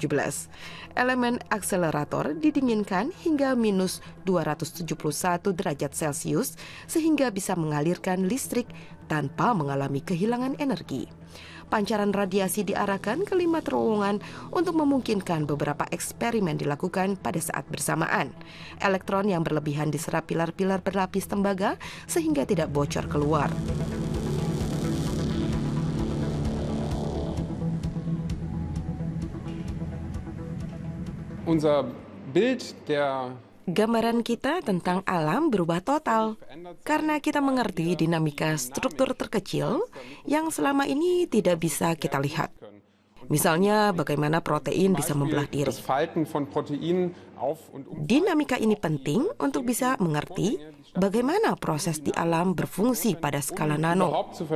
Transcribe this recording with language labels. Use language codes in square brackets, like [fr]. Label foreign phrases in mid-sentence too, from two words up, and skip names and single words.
[id] Elemen akselerator didinginkan hingga minus 271 derajat Celcius sehingga bisa mengalirkan listrik tanpa mengalami kehilangan energi. Pancaran radiasi diarahkan ke 5 terowongan untuk memungkinkan beberapa eksperimen dilakukan pada saat bersamaan. Elektron yang berlebihan diserap pilar-pilar berlapis tembaga sehingga tidak bocor keluar. [de] Unser Bild der [id] Gambaran kita tentang alam berubah total karena kita mengerti dinamika struktur terkecil yang selama ini tidak bisa kita lihat. Misalnya bagaimana protein bisa membelah diri. Dinamika ini penting untuk bisa mengerti bagaimana proses di alam berfungsi pada skala nano.